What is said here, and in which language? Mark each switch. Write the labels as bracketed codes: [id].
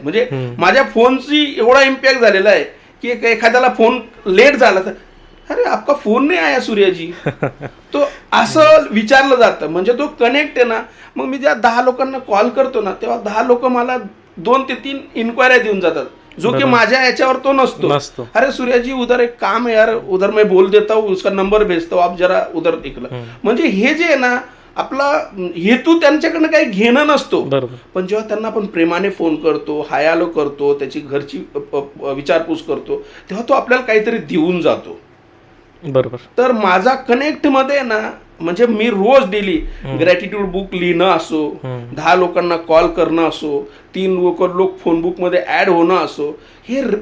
[mr] म्हणजे माझ्या फोनची एवढा इम्पॅक्ट झालेला आहे की एखाद्याला फोन लेट झाला तर [hi] अरे आपका फोन नाही आया [mr] सूर्याजी, तो असं विचारलं जातं. म्हणजे तो कनेक्ट आहे ना. मग मी ज्या 10 लोकांना कॉल करतो ना तेव्हा 10 लोक मला 2 ते 3 इन्क्वायऱ्या देऊन जातात, जो कि माझ्या याच्यावर तो नसतो. [hi] अरे सूर्याजी उधर एक काम है यार, उधर मैं बोल देता हूँ, उसका नंबर भेजता हूँ, आप जरा उधर निकला. [mr] म्हणजे हे जे आहे ना, आपला हेतू त्यांच्याकडनं काही घेणं नसतो, पण जेव्हा त्यांना आपण प्रेमाने फोन करतो, हाय हॅलो करतो, त्याची घरची विचारपूस करतो, तेव्हा तो आपल्याला काहीतरी देऊन जातो. बरोबर. तर माझा कनेक्ट मध्ये ना, म्हणजे मी रोज डेली ग्रॅटिट्यूड बुक लिहिणं असो, 10 लोकांना कॉल करणं असो, 3 लोक फोन बुक मध्ये ऍड होणं असो, हे